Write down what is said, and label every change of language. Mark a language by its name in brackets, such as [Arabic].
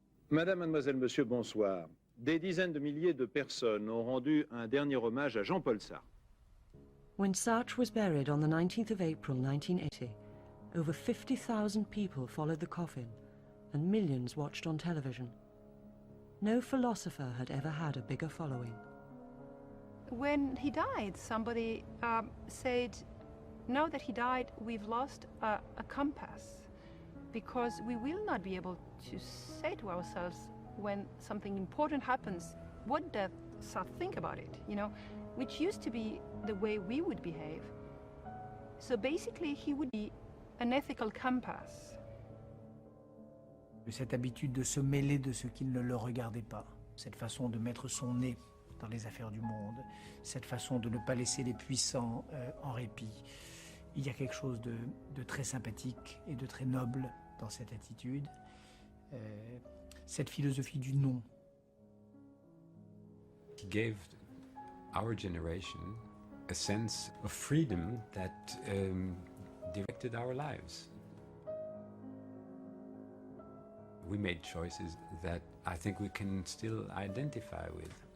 [French] Madame, mademoiselle, monsieur, bonsoir. Des dizaines de milliers de personnes ont rendu un dernier hommage à Jean-Paul Sartre. [English] When Sartre was buried on the 19th of April 1980, over 50,000 people followed the coffin and millions watched on television. No philosopher had ever had a bigger following. When he died, somebody said, now that he died, we've lost a compass, because we will not be able to say to ourselves when something important happens, what does Sartre think about it, you know, which used to be the way we would behave. So basically, he would be an ethical compass. [French] Cette habitude de se mêler de ce qui ne le regardait pas, cette façon de mettre son nez dans les affaires du monde, cette façon de ne pas laisser les puissants en répit. Il y a quelque chose de très sympathique et de très noble dans cette attitude. Cette philosophie du non. [English] He gave our generation a sense of freedom that directed our lives. We made choices that I think we can still identify with.